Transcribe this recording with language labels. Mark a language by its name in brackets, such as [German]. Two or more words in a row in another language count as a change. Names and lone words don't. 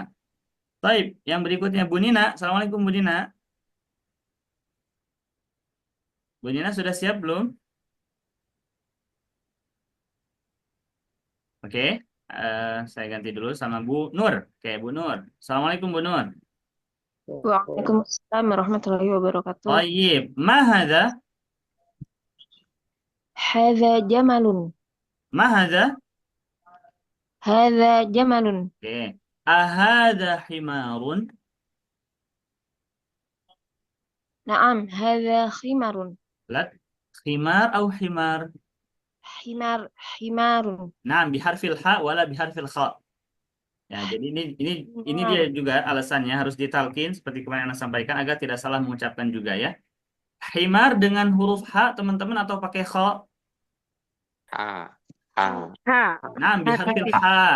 [Indonesian] Baik, yang berikutnya Bu Nina. Assalamualaikum Bu Nina. Bu Nina sudah siap belum? Oke, saya ganti dulu sama Bu Nur. Oke, Bu Nur. Assalamualaikum Bu Nur. [Arabic] وعليكم السلام ورحمة الله وبركاته. [Indonesian] Baik, [Arabic] ما هذا? هذا جملٌ. ما هذا? هذا جملٌ. [Indonesian] Oke. [Arabic] أهذا حمارٌ? نعم، هذا خمارٌ. La, [Indonesian] khimar atau himar? [Arabic] Himarun. [Indonesian] Nah, [Arabic] بحرف الحاء ولا بحرف الخاء. [Indonesian] Ya, jadi ini dia juga alasannya harus ditalkin seperti kemarin Anda sampaikan agar tidak salah mengucapkan juga ya. Himar dengan huruf ha teman-teman atau pakai kha? Ha. Nah, [Arabic] بحرف الحاء.